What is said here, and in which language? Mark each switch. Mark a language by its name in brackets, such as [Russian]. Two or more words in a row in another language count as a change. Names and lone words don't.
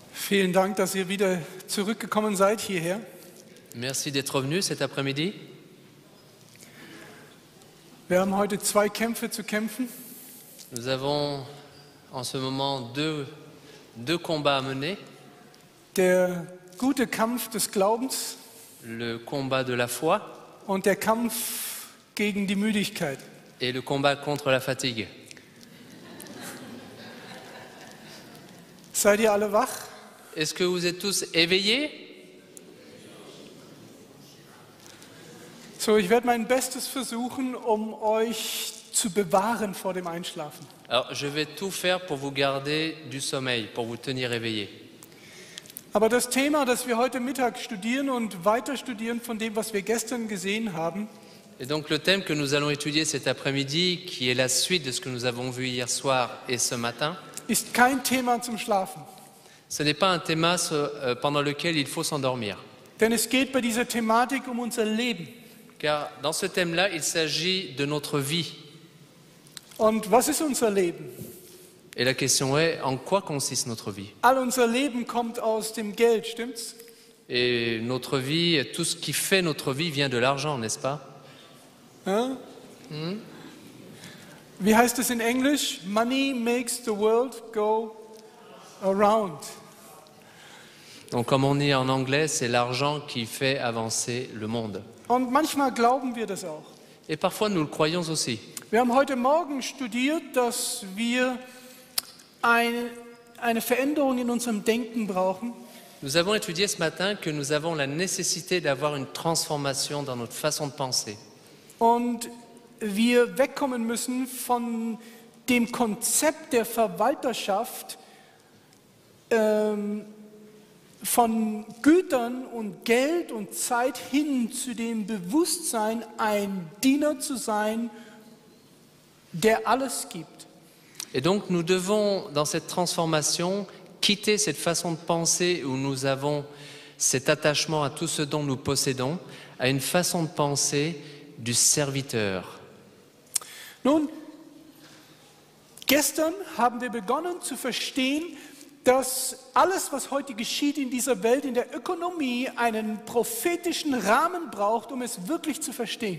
[German] Vielen Dank, dass ihr wieder zurückgekommen seid hierher. [French] Merci d'être venu cet après-midi. [German] Wir haben heute 2 Kämpfe zu kämpfen. [French] Nous avons en ce moment deux combats à mener. [German] Der gute Kampf des Glaubens [French] Le combat de la foi [German] und der Kampf gegen die Müdigkeit. [French] et le combat contre la fatigue. [German] Seid ihr alle wach? [French] Est-ce que vous êtes tous éveillés? [German] So, ich werde mein Bestes versuchen, um euch zu bewahren vor dem Einschlafen. [French] Alors, je vais tout faire pour vous garder du sommeil, pour vous tenir éveillés. [German] Aber das Thema, das wir heute Mittag studieren und weiter studieren von dem, was wir gestern gesehen haben, [French] Et donc, le thème que nous allons étudier cet après-midi, qui est la suite de ce que nous avons vu hier soir et ce matin, [German] ist kein Thema zum Schlafen. [French] ce n'est pas un thème pendant lequel il faut s'endormir. [German] Denn es geht bei dieser Thematik um unser Leben. [French] Car dans ce thème-là, il s'agit de notre vie. [German] Und was ist unser Leben? [French] Et la question est, en quoi consiste notre vie? [German] All unser Leben kommt aus dem Geld, stimmt's? [French] Et notre vie, tout ce qui fait notre vie vient de l'argent, n'est-ce pas? [German] Ja? Wie heißt es in Englisch? [English] Money makes the world go around. [French] Donc comme on dit en anglais, c'est l'argent qui fait avancer le monde. [German] Und manchmal glauben wir das auch. [French] Et parfois nous le croyons aussi. [German] Wir haben heute Morgen studiert, dass wir eine Veränderung in unserem Denken brauchen. [French] Nous avons étudié ce matin que nous avons la nécessité d'avoir une transformation dans notre façon de penser. [German] Und wir wegkommen müssen von dem Konzept der Verwalterschaft, von Gütern und Geld und Zeit hin zu dem Bewusstsein, ein Diener zu sein, der alles gibt. [French] Et donc nous devons, dans cette transformation, quitter cette façon de penser où nous avons cet attachement à tout ce dont nous possédons, à une façon de penser du serviteur. [German] Nun, gestern haben wir begonnen zu verstehen, dass alles, was heute geschieht in dieser Welt, in der Ökonomie, einen prophetischen Rahmen braucht, um es wirklich zu verstehen.